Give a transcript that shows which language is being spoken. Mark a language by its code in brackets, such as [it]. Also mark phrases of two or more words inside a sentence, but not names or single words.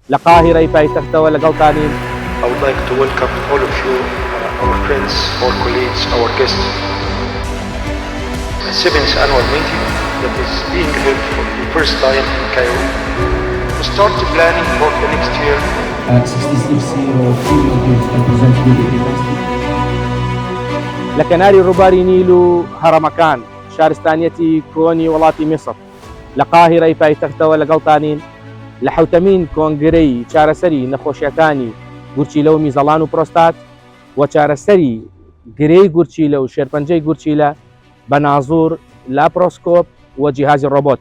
[ckb] لە قاهیرەی پایتەختەوە لەگەڵتانین. [en] I would like to welcome all of you, our friends, our colleagues, our guests. The 7th annual meeting that is being held for the first time in Cairo. To start planning for the next year. 66 CEO female groups represented in the [ckb] لە کەناری ڕووباری نیل و هەڕەمەکان شارستانیەتی کۆنی وڵاتی میسر لە قاهیرەی پایتەختەوە لەگەڵتانین لە حوتەمین کۆنگرەی چارەسەری نەخۆشیەکانی گورچیلە و میزەڵان و پرۆستات و چارەسەری گرەی گورچیلە و شێرپەنجەی گورچیلە بە نازوور لاپرۆسکۆپ و جیهازی ڕۆبۆت.